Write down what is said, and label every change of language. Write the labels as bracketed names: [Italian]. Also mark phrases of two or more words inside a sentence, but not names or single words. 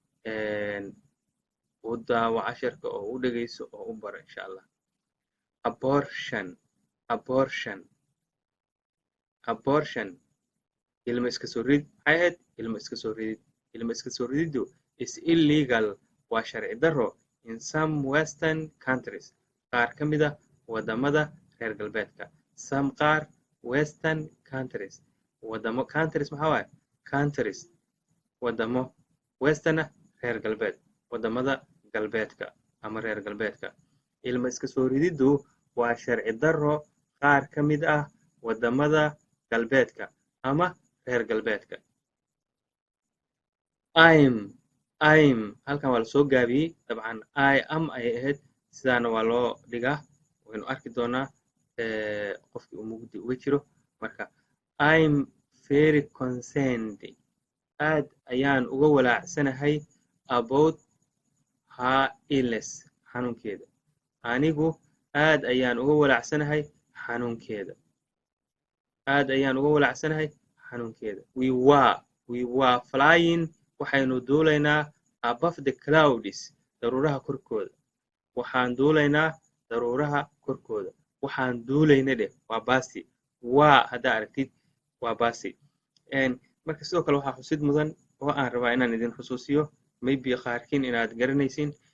[Somali] u daawo casharka oo u dhegayso oo u baro [Arabic] insha allah [Somali] abortion ilmo iska soo rid maxay ahayd ilmo iska soo rididdu [English] is illegal [Somali] waa sharci darro [English] in some western countries [Somali] qaar ka mid ah wadamada reer galbeedka some qaar [English] western countries [Somali] wadamo countries maxaa waaye countries wadamo western reer galbeed wadamada galbeedka ama reer galbeedka ilmo iska soo rididdu waa sharci darro qaar ka mid ah wadamada galbeedka ama reer galbeedka I'm halkan waa lasoo gaabiyey dabcan [English] I am [Somali] ayay ahayd sidaana waa loo dhigaa waynu arki doonaa qofkii uu mugdi uga jiro marka [English] I'm very concerned [Somali] aad ayaan uga walaacsanahay [English] about her illness [Somali] xanuunkeeda anigu aad ayaan uga walaacsanahay xanuunkeeda [English] we were flying [Somali] waxaynu duulaynaa [English] above the clouds [Somali] daruuraha korkooda waxaan duulayna dheh waa basi waa haddaa aragtid waa basi marka sidoo kale waxaa xusid mudan oo aan rabaa inaan idin xusuusiyo maybe qaarkiin inaad garanaysin